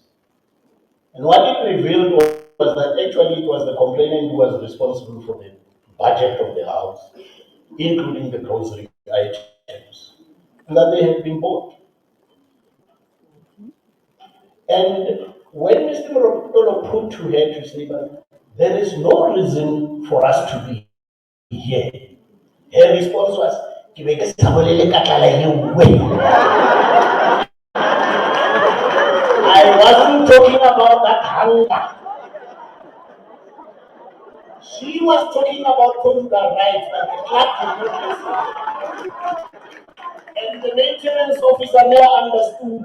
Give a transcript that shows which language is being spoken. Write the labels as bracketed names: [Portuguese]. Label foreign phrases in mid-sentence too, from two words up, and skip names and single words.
[English] And what it revealed was that actually it was the complainant who was responsible for the budget of the house, including the grocery items, and that they had been bought. And when Mr. Morotolo put to her to say that there is no reason for us to be here, her response was, [Tswana] "Ke be ke sa bolele ka tlala e nngwe." [English] I wasn't talking about that hunger. She was talking about conjugal rights that the club did not listen. And the maintenance officer never understood.